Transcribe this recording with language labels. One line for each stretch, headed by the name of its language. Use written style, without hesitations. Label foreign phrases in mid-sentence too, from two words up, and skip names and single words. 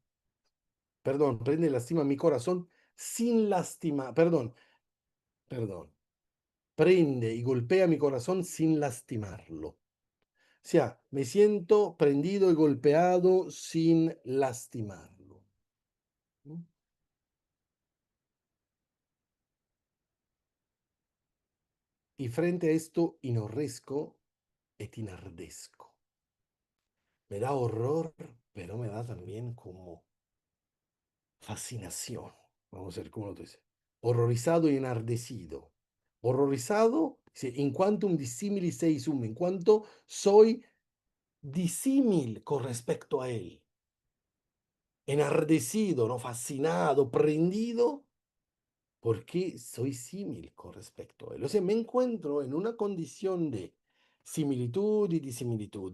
Spanish: Perdón, prende y lastima mi corazón sin lastimar, perdón, prende y golpea mi corazón sin lastimarlo. O sea, me siento prendido y golpeado sin lastimarlo. ¿No? Y frente a esto,
Latin: inorresco et inardesco.
Spanish: Me da horror, pero me da también como fascinación. Vamos a ver cómo lo dice. Horrorizado y enardecido. Horrorizado, dice,
Latin: in quantum dissimili sei sum,
Spanish: en cuanto soy disímil con respecto a él. Enardecido, ¿no? Fascinado, prendido, porque soy símil con respecto a él. O sea, me encuentro en una condición de similitud y disimilitud.